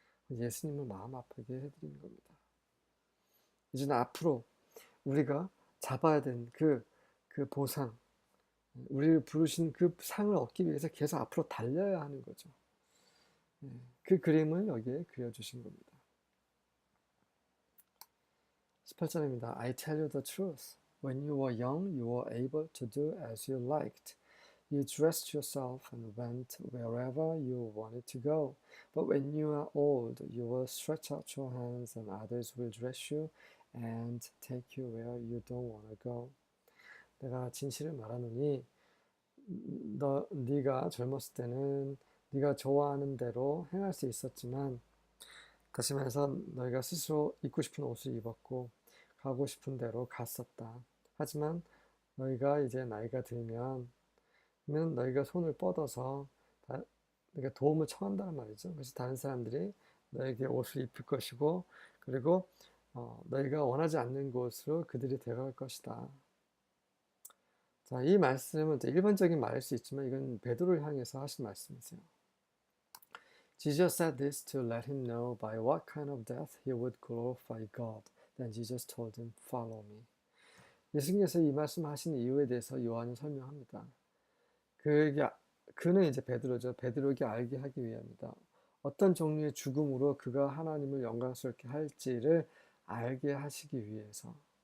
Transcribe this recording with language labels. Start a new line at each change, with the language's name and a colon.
Korean: 예수님을 마음 아프게 해드리는 겁니다. 이제는 앞으로 우리가 잡아야 되는 그 보상, 우리를 부르신 그 상을 얻기 위해서 계속 앞으로 달려야 하는 거죠. 그 그림을 여기에 그려주신 겁니다. 18절입니다.
English: I tell you the truth. When you were young, you were able to do as you liked. You dressed yourself and went wherever you wanted to go. But when you are old, you will stretch out your hands and others will dress you and take you where you don't want to go.
Korean: 내가 진실을 말하노니 네가 젊었을 때는 네가 좋아하는 대로 행할 수 있었지만 다시 말해서 너희가 스스로 입고 싶은 옷을 입었고 가고 싶은 대로 갔었다. 하지만 너희가 이제 나이가 들면 너희가 손을 뻗어서 너희가 도움을 청한다는 말이죠. 그래서 다른 사람들이 너에게 옷을 입힐 것이고 그리고 너희가 원하지 않는 곳으로 그들이 데려갈 것이다. 자, 이 말씀은 일반적인 말일 수 있지만 이건 베드로를 향해서 하신 말씀이세요.
English: Jesus said this to let him know by what kind of death he would glorify God. Then Jesus told him, follow me.
Korean: 예수님께서 이 말씀하신 이유에 대해서 요한이 설명합니다. 그는 이제 베드로죠. 베드로에게 알게 하기 위함이다. 어떤 종류의 죽음으로 그가 하나님을 영광스럽게 할지를 알게 하시기 위해서.